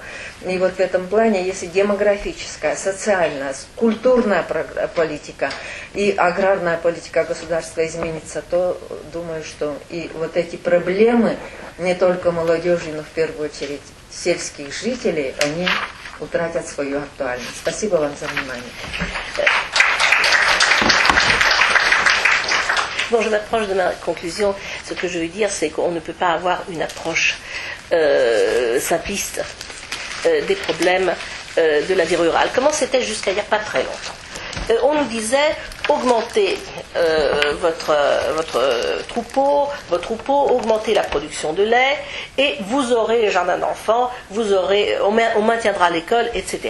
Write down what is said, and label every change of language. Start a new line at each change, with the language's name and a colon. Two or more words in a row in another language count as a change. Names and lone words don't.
Russian: И вот в этом плане, если демографическая, социальная, культурная политика и аграрная политика государства изменится, то думаю, что и вот эти проблемы не только молодежи, но в первую очередь сельских жителей, они утратят свою актуальность. Спасибо вам за внимание.
French: Bon, je m'approche de ma conclusion. Ce que je veux dire, c'est qu'on ne peut pas avoir une approche simpliste des problèmes de la vie rurale. Comment c'était jusqu'à il n'y a pas très longtemps? On nous disait augmentez votre troupeau, augmentez la production de lait et vous aurez les jardins d'enfants, on maintiendra l'école, etc.